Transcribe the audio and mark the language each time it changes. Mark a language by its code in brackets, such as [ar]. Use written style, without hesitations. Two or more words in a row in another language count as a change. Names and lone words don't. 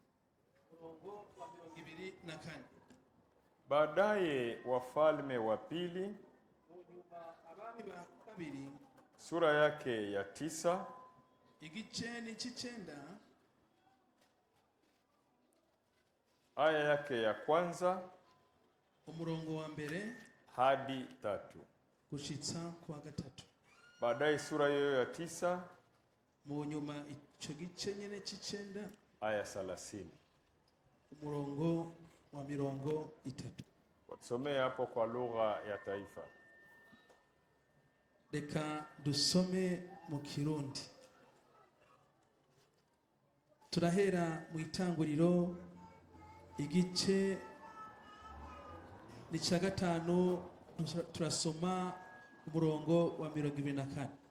[sw] Baadaye Wafalme wa Pili sura yake ya 9 [rn] igiceni c'icenda [sw] aya yake ya kwanza [rn] umurongo wa mbere [sw] hadi 3 [rn] gushitsa kwa 3. [sw] Baadaye sura hiyo ya 9 [rn] mu nyuma ico gice nyene c'icenda [sw] aya 30 [rn] umurongo wa 30. [sw] Watusomee hapo kwa lugha ya taifa. [rn] Reka dusome mu Kirundi. Turahera mu Itanguriro igice ni ca 5 turasoma umurongo wa 24.